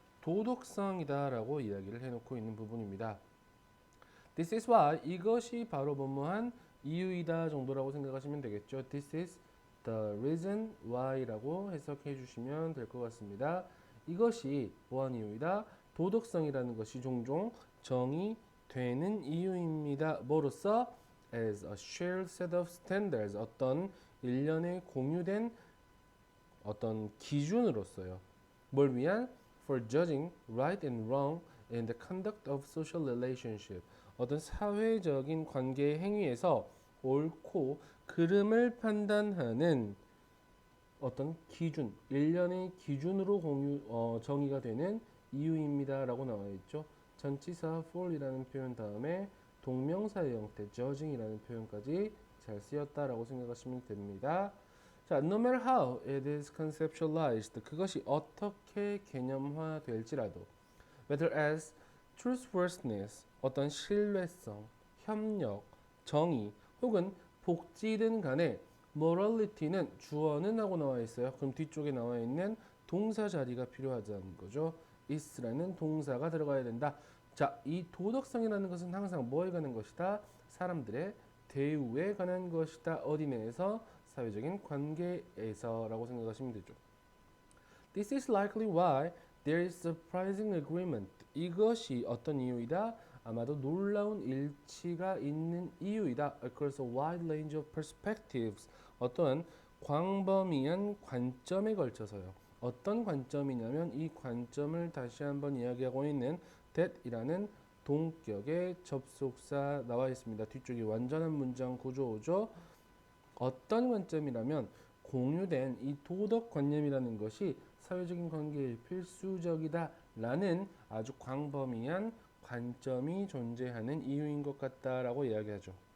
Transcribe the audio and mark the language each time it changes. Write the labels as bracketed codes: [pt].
[ko] 도덕성이다라고 이야기를 해놓고 있는 부분입니다. [en] This is why [ko] 이것이 바로 뭐뭐한 이유이다 정도라고 생각하시면 되겠죠. [en] This is the reason why [ko] 라고 해석해 주시면 될 것 같습니다. 이것이 뭐한 이유이다. 도덕성이라는 것이 종종 정의되는 이유입니다. 뭐로써? [en] As a shared set of standards [ko] 어떤 일련의 공유된 어떤 기준으로서요. 뭘 위한? [en] For judging right and wrong in the conduct of social relationship. [ko] 어떤 사회적인 관계 행위에서 옳고 그름을 판단하는 어떤 기준, 일련의 기준으로 정의가 되는 이유입니다라고 나와 있죠. 전치사 for이라는 표현 다음에 동명사의 형태 judging이라는 표현까지 잘 쓰였다라고 생각하시면 됩니다. 자, [en] no matter how it is conceptualized, [ko] 그것이 어떻게 개념화될지라도, [en] whether as truthworthiness, [ko] 어떤 신뢰성, 협력, 정의, 혹은 복지든 간에 morality는 주어는 하고 나와 있어요. 그럼 뒤쪽에 나와 있는 동사 자리가 필요하다는 거죠. is라는 동사가 들어가야 된다. 자, 이 도덕성이라는 것은 항상 뭐에 관한 것이다? 사람들의 대우에 관한 것이다. 어디 내에서? 사회적인 관계에서라고 생각하시면 되죠. [en] This is likely why there is surprising agreement. [ko] 이것이 어떤 이유이다? 아마도 놀라운 일치가 있는 이유이다. [en] Across a wide range of perspectives. [ko] 어떠한 광범위한 관점에 걸쳐서요. 어떤 관점이냐면 이 관점을 다시 한번 이야기하고 있는 that이라는 동격의 접속사 나와 있습니다. 뒤쪽이 완전한 문장 구조죠. 어떤 관점이라면 공유된 이 도덕관념이라는 것이 사회적인 관계에 필수적이다 라는 아주 광범위한 관점이 존재하는 이유인 것 같다라고 이야기하죠.